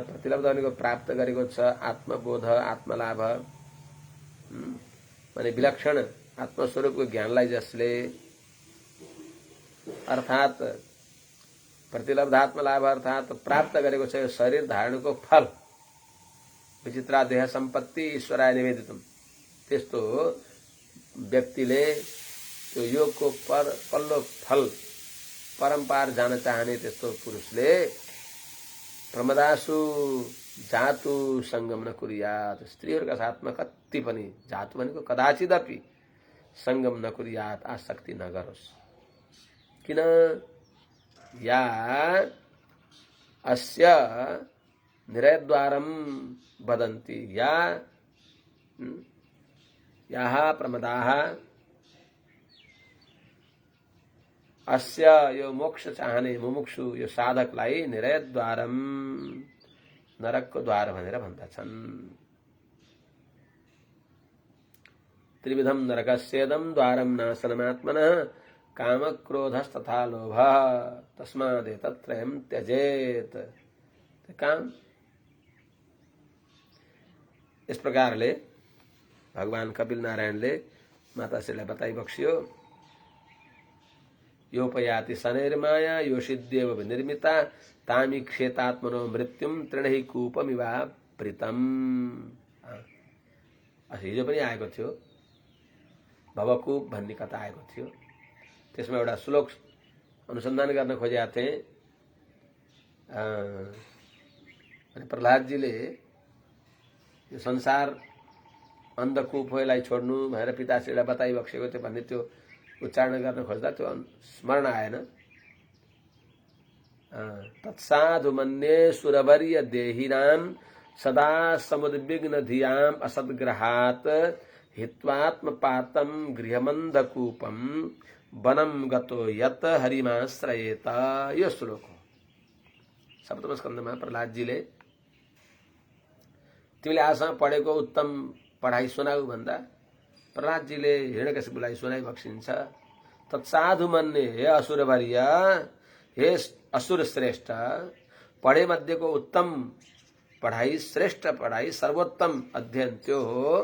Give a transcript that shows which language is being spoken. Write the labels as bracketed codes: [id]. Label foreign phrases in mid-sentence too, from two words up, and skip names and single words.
[ne] प्रतिलब्ध भनेको प्राप्त गरेको छ आत्मबोध आत्मलाभ माने विलक्षण आत्मस्वरूपको ज्ञानलाई जसले अर्थात प्रतिलब्धात्म लाभ अर्थात प्राप्त गरेको छ शरीर धारणको फल [sa] विचित्रा देह सम्पत्ति ईश्वराय निवेदितम। [ne] त्यस्तो व्यक्तिले त्यो योगको पल्लो फल परम्पार जान चाहने त्यस्तो पुरुषले [sa] प्रमदासु जातु सङ्गम न कुर्यात, [ne] स्त्रीहरूका साथमा कति पनि जातु भनेको [sa] कदाचिदपि सङ्गम न कुर्यात, [ne] आसक्ति नगरोस्। किन? [sa] या अस्य निरयद्वारम वदन्ति, याः प्रमदाः अस्य [ne] यो मोक्ष चाहने मुमुक्षु यो साधकलाई निरयद्वारम नरकको द्वार भनेर भन्दछन्। [sa] त्रिविधम नरकस्येदं द्वारम नाशनमात्मनः कामक्रोधस्तथा लोभः तस्मादेतत्त्रयं त्यजेत। [ne] काम इस प्रकारले भगवान कपिल नारायणले माताश्रीलाई बताइ बक्सियो। [sa] योपयाति शनैर्माया योषिद्येव विनिर्मिता तामीक्षेतात्मनो मृत्युम तृणहि कूपमिवावृतम्। [ne] हिजो पनि आएको थियो भवकूप भन्ने कथा आएको थियो। त्यसमा एउटा श्लोक अनुसन्धान गर्न खोजेका थिए। अनि प्रहलादजीले यो संसार अन्धकूप हो, यसलाई छोड्नु भनेर पिताश्रीलाई बताइ बक्सेको थियो भन्ने त्यो उच्चारण गर्न खोज्दा त्यो स्मरण आएन। [sa] तत्साधु मन्ये सुरवर्य देहिनां सदा समुद्विग्न धियां असद्ग्रहात् हित्वात्मपातं गृहमन्धकूपं वनं गतो यत हरिमाश्रयेत। [ne] यो श्लोक हो। सप्तम स्कन्धमा प्रहलादजीले तिमीले आजसम्म पढेको उत्तम पढाइ सुनाऊ भन्दा प्रहलादजीले हिरण्यकशिपुलाई सुनाइ बक्सिन्छ। [sa] तत्साधु मन्ये, [ne] हे असुरवर्य, हे असुर श्रेष्ठ, पढे मध्येको उत्तम पढाइ, श्रेष्ठ पढाइ, सर्वोत्तम अध्ययन त्यो हो।